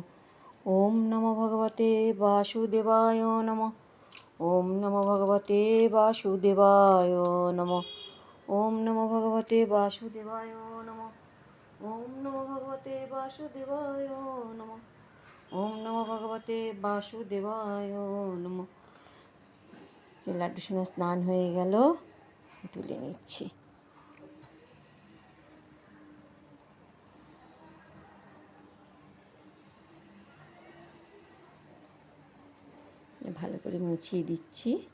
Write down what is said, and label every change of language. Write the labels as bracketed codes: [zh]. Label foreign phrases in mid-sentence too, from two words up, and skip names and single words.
[sa] ওম নমো ভগবতে বাসুদেবায় নমঃ। ওম নমো ভগবতে বাসুদেবায় নমঃ। ওম নমো ভগবতে বাসুদেবায় নমঃ। ওম নমো ভগবতে বাসুদেবায় নমঃ। ওম নমো ভগবতে বাসুদেবায় নমঃ। [bn] লাড্ডু সোনা স্নান হয়ে গেল, তুলে নিচ্ছি। ভালো করে মুছিয়ে দিচ্ছি।